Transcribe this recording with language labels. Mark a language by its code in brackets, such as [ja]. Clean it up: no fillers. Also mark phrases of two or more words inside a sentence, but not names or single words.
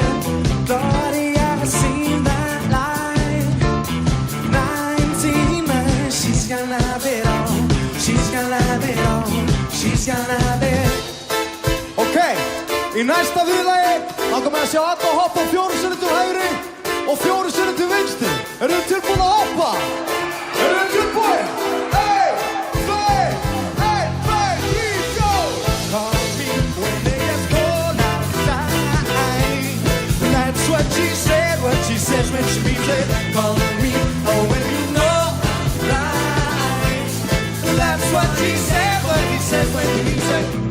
[en] Nobody ever seen that light. 19, she's gonna have it all. She's gonna have it all. She's gonna have it. [is] Okay, í næsta viðlagi langar mig að sjá alla hoppa 4 sinnum til hægri og 4 sinnum til vinstri. Eru þið tilbúin að hoppa? Eru þið tilbúin? 1, 2, 1, 2, 3, go! [en] Call me when they ask cold outside. That's what she said, what she says when she means it. Call me, oh, when you know right. That's what she said, what he says when he means it.